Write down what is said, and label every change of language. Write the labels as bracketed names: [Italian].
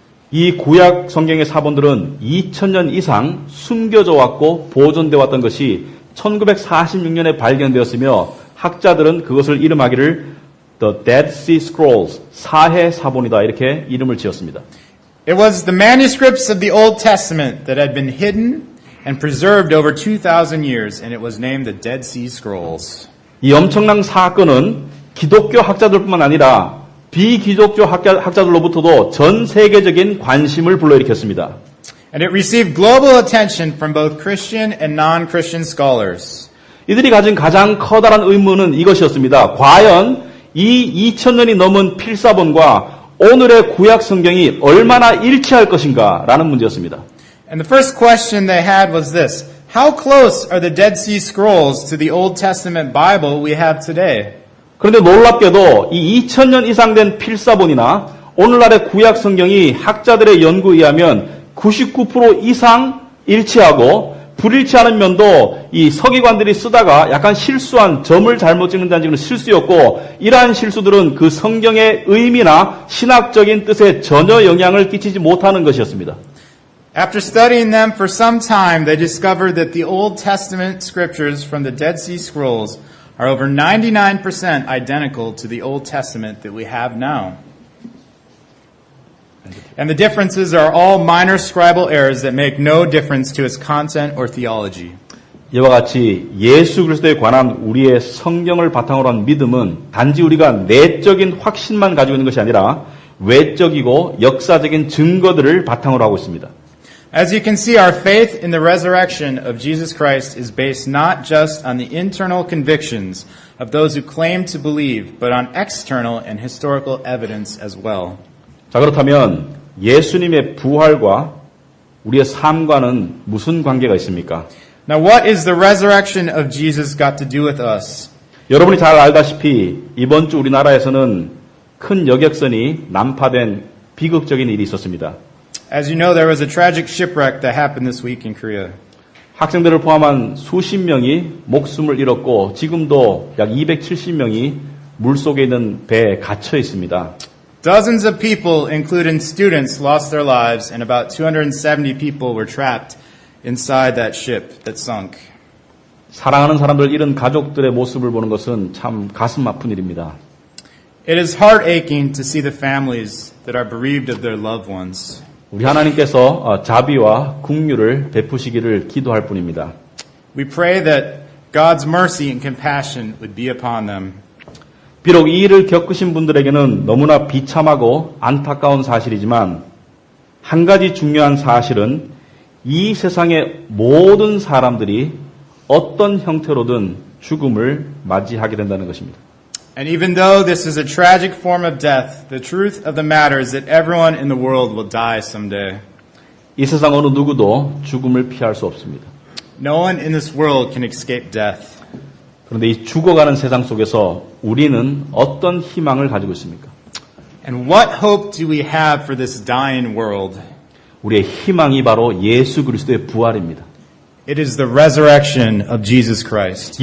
[Korean] 이 구약 성경의 사본들은 2000년 이상 숨겨져 왔고 보존되어 왔던 것이 1946년에 발견되었으며 학자들은 그것을 이름하기를 The Dead Sea Scrolls, 사해 사본이다 이렇게 이름을 지었습니다. [English] It was the manuscripts of the Old Testament that had been hidden and preserved over 2,000 years, and it was named the Dead Sea Scrolls. [Korean] 이 엄청난 사건은 기독교 학자들뿐만 아니라 비기독교 학자들로부터도 전 세계적인 관심을 불러일으켰습니다. [English] And it received global attention from both Christian and non-Christian scholars. [Korean] 이들이 가진 가장 커다란 의문은 이것이었습니다. 과연 이 2000년이 넘은 필사본과 오늘의 구약 성경이 얼마나 일치할 것인가 라는 문제였습니다. [English] And the first question they had was this: how close are the Dead Sea Scrolls to the Old Testament Bible we have today? [Korean] 그런데 놀랍게도 이 2000년 이상 된 필사본이나 오늘날의 구약 성경이 학자들의 연구에 의하면 99% 이상 일치하고 불일치 않은 면도 이 서기관들이 쓰다가 약간 실수한 점을 잘못 찍는다는 지금 실수였고 이러한 실수들은 그 성경의 의미나 신학적인 뜻에 전혀 영향을 끼치지 못하는 것이었습니다. [English] After studying them for some time, they discovered that the Old Testament scriptures from the Dead Sea Scrolls are over 99% identical to the Old Testament that we have now. And the differences are all minor scribal errors that make no difference to its content or theology. [Korean] 이와 같이 예수 그리스도에 관한 우리의 성경을 바탕으로 한 믿음은 단지 우리가 내적인 확신만 가지고 있는 것이 아니라 외적이고 역사적인 증거들을 바탕으로 하고 있습니다. [English] As you can see, our faith in the resurrection of Jesus Christ is based not just on the internal convictions of those who claim to believe, but on external and historical evidence as well. [Korean] 자, 그렇다면 예수님의 부활과 우리의 삶과는 무슨 관계가 있습니까? [English] Now, what is the resurrection of Jesus got to do with us? [Korean] 여러분이 잘 알다시피 이번 주 우리나라에서는 큰 여객선이 난파된 비극적인 일이 있었습니다. [English] As you know, there was a tragic shipwreck that happened this week in Korea. [Korean] 학생들을 포함한 수십 명이 목숨을 잃었고 지금도 약 270명이 물속에 있는 배에 갇혀 있습니다. [English] Dozens of people, including students, lost their lives, and about 270 people were trapped inside that ship that sunk. [Korean] 사랑하는 사람들 잃은 가족들의 모습을 보는 것은 참 가슴 아픈 일입니다. [English] It is heart-aching to see the families that are bereaved of their loved ones. [Korean] 우리 하나님께서 자비와 긍휼을 베푸시기를 기도할 뿐입니다. [English] We pray that God's mercy and compassion would be upon them. [Korean] 비록 이 일을 겪으신 분들에게는 너무나 비참하고 안타까운 사실이지만 한 가지 중요한 사실은 이 세상의 모든 사람들이 어떤 형태로든 죽음을 맞이하게 된다는 것입니다. [English] And even though this is a tragic form of death, the truth of the matter is that everyone in the world will die someday. [Korean] 이 세상 어느 누구도 죽음을 피할 수 없습니다. [English] No one in this world can escape death. [Korean] 그런데 이 죽어가는 세상 속에서 우리는 어떤 희망을 가지고 있습니까? [English] And what hope do we have for this dying world? [Korean] 우리의 희망이 바로 예수 그리스도의 부활입니다. [English] It is the resurrection of Jesus Christ.